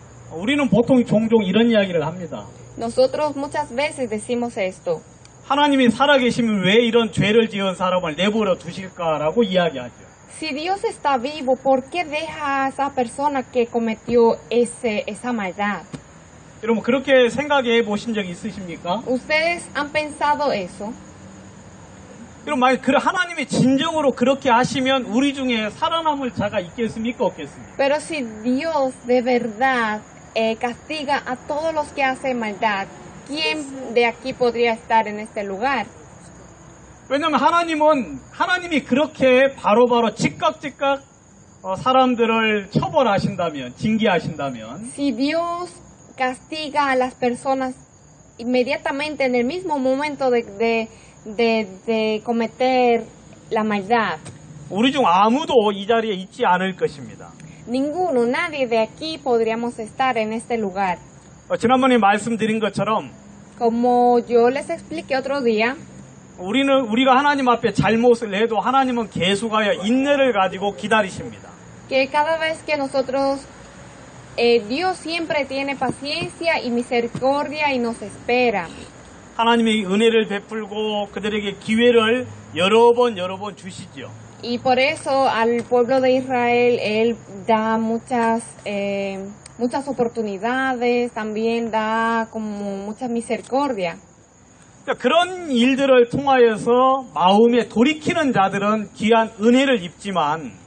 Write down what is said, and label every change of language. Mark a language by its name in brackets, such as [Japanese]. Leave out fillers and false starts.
[Korean] 우리는 보통 종종 이런 이야기를 합니다. [Spanish] Nosotros muchas veces decimos esto. [Korean] 하나님이 살아계시면 왜 이런 죄를 지은 사람을 내버려 두실까라고 이야기하죠. [Spanish] Si Dios está vivo, ¿por qué deja a esa persona que cometió esa maldad? [Korean] 여러분, 그렇게 생각해 보신 적 있으십니까? [Spanish] ¿Ustedes han pensado eso? [Korean] 여러분, 만약 하나님이 진정으로 그렇게 하시면 우리 중에 살아남을 자가 있겠습니까? 없겠습니까? [Spanish] Pero si Dios de verdad castiga a todos los que hacen maldad, ¿quién de aquí podría estar en este lugar? [Korean] 왜냐하면 하나님이 그렇게 바로바로 즉각 사람들을 처벌하신다면, 징계하신다면 [Spanish] Si Dios castiga a las personas inmediatamente en el mismo momento de cometer la maldad, [Korean] 우리 중 아무도 이 자리에 있지 않을 것입니다. [Spanish] nadie de aquí podríamos estar en este lugar. [Korean] 지난번에 말씀드린 것처럼 [Spanish] Como yo les expliqué otro día, [Korean] 우리가 하나님 앞에 잘못을 해도 하나님은 계속하여 인내를 가지고 기다리십니다. [Spanish] que cada vez que nosotros, Dios siempre tiene paciencia y misericordia y nos espera. [Korean] 하나님이 은혜를 베풀고 그들에게 기회를 여러 번 주시죠. [Spanish] Y por eso al pueblo de Israel Él da muchas oportunidades, también da como mucha misericordia. [Korean] 그러니까 그런 일들을 통하여서 마음에 돌이키는 자들은 귀한 은혜를 입지만